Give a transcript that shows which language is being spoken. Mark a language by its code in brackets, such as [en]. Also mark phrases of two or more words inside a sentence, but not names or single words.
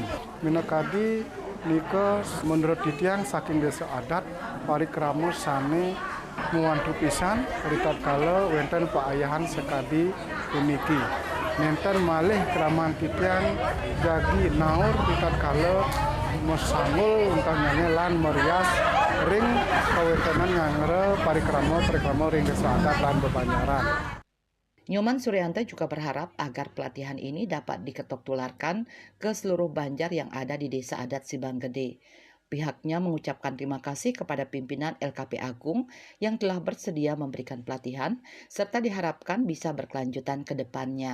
[ban] Minakadi nika menurut titiang saking desa adat parikrama sane muantu pisan ritat kala wenten paayahan sekadi puniki. Nenten malih kraman titiang jagi naur ritat kala mesanggul untuk nyanyi lan merias ring kawentenan ngangre parikrama ring desa adat lan bebanyaran. [id] Nyoman Suryanto juga berharap agar pelatihan ini dapat diketok tularkan ke seluruh Banjar yang ada di Desa Adat Sibang Gede. Pihaknya mengucapkan terima kasih kepada pimpinan LKP Agung yang telah bersedia memberikan pelatihan serta diharapkan bisa berkelanjutan ke depannya.